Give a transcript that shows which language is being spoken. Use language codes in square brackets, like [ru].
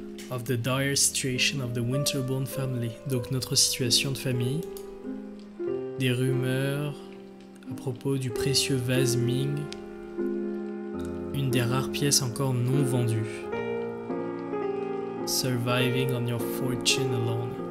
[en] Of the dire situation of the Winterbourne family. [fr] Donc notre situation de famille. Des rumeurs à propos du précieux vase Ming. Une des rares pièces encore non vendues. [en] Surviving on your fortune alone.